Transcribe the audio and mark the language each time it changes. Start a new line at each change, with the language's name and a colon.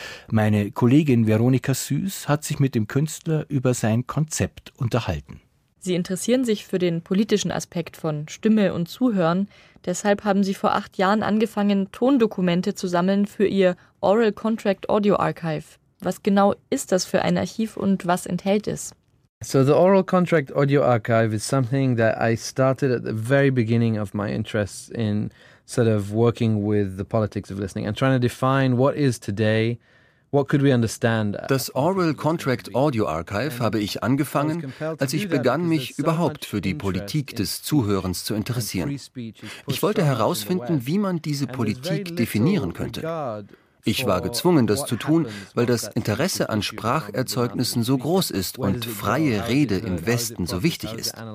German: Meine Kollegin Veronika Süß hat sich mit dem Künstler über sein Konzept unterhalten. Sie interessieren sich für den politischen Aspekt von Stimme und Zuhören. Deshalb haben Sie vor 8 Jahren angefangen, Tondokumente zu sammeln für Ihr Oral Contract Audio Archive. Was genau ist das für ein Archiv und was enthält es?
English: So the Oral Contract Audio Archive is something that I started at the very beginning of my interest in sort of working with the politics of listening and trying to define what is today.
German: Das Oral Contract Audio Archive habe ich angefangen, als ich begann, mich überhaupt für die Politik des Zuhörens zu interessieren. Ich wollte herausfinden, wie man diese Politik definieren könnte. Ich war gezwungen, das zu tun, weil das Interesse an Spracherzeugnissen so groß ist und freie Rede im Westen so wichtig ist.